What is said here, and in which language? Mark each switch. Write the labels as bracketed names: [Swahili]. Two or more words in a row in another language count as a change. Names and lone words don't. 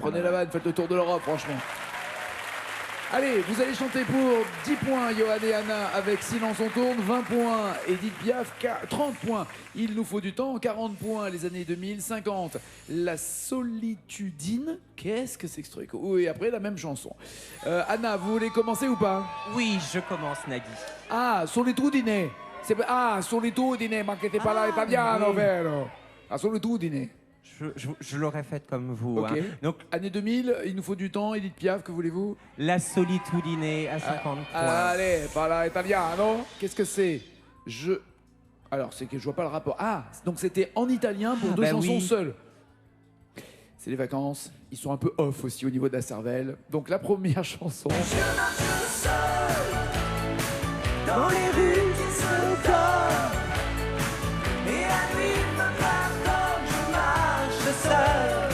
[French] Prenez la vanne, faites le tour de l'Europe, franchement. Allez, vous allez chanter pour 10 points, Johan et Anna, avec Silence on tourne, 20 points, Edith Piaf, 30 points, Il nous faut du temps, 40 points, les années 2000, 50, La solitudine, qu'est-ce que c'est que ce truc? Oui, après la même chanson. Anna, vous voulez commencer ou pas? Oui, je commence, Nagui. [Italian] Ah, solitudine. Ah, solitudine, ma che te parla italiano, [French] oui. [Italian] vero? La solitudine. [French] Je l'aurais faite comme vous. Ok. Hein. Donc, année 2000, Il nous faut du temps, Edith Piaf, que voulez-vous? La solitudine à 50 points. Allez, [Italian] parla italiano. [French] Qu'est-ce que c'est? Alors, c'est que je vois pas le rapport. Ah, donc c'était en italien pour deux chansons seules. C'est les vacances. Ils sont un peu off aussi au niveau de la cervelle. Donc la première chanson. Je marche seul dans les rues qui se collent et la nuit me parle comme je marche seul.